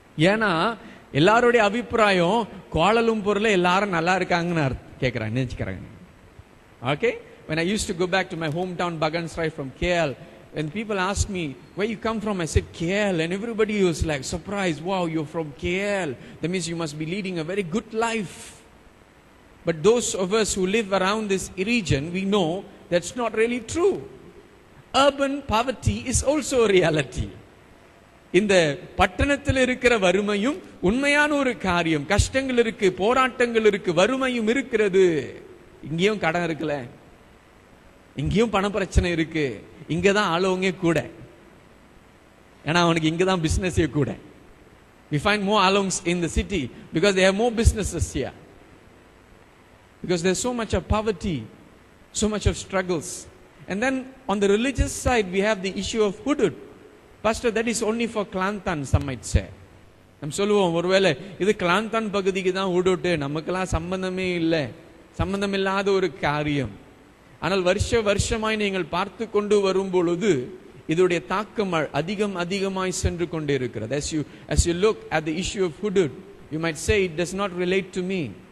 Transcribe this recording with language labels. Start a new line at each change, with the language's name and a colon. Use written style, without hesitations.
Tamil: ஏன்னா எல்லாருடைய அபிப்பிராயம் கோலலும்பூர்ல எல்லாரும் நல்லா இருக்காங்கன்னு கேட்கிறாங்க, நினைச்சுக்கிறாங்க.
English: Okay, when I used to go back to my hometown Bagansrai from KL, when people asked me where you come from, I said KL, and everybody was like surprised. Wow, you're from KL, that means you must be leading a very good life. But those of us who live around this region, we know that's not really true. Urban poverty is also a reality.
Tamil: இந்த பட்டணத்தில் இருக்கிற வறுமையும் உண்மையான ஒரு காரியம். கஷ்டங்கள் இருக்கு, போராட்டங்கள் இருக்கு, வறுமையும் இருக்கிறது. இங்கேயும் கடன் இருக்குல்ல, இங்கேயும் பண பிரச்சனை இருக்கு. இங்கதான் ஆளுவங்க கூட, ஏன்னா அவனுக்கு இங்கதான் பிசினஸே கூட.
English: We find more alongs in the city because they have more businesses here. Because there's so much of poverty, so much of struggles. And then on the religious side we have the issue of hudud. Pastor, that is only for Kelantan, some might say.
Tamil: நம்ம சொல்லுவோம், ஒருவேளை இது கிளாந்தான் பகுதிக்கு தான் ஹுடுட், நமக்கெல்லாம் சம்பந்தமே இல்லை, சம்பந்தமில்லாத ஒரு காரியம். ஆனால் வருஷமாய் நீங்கள் பார்த்து கொண்டு வரும் பொழுது இதோடைய தாக்கம் அதிகமாய் சென்று கொண்டே இருக்கிறது.
English: As you look at the issue of hudud, you might say it does not relate to me.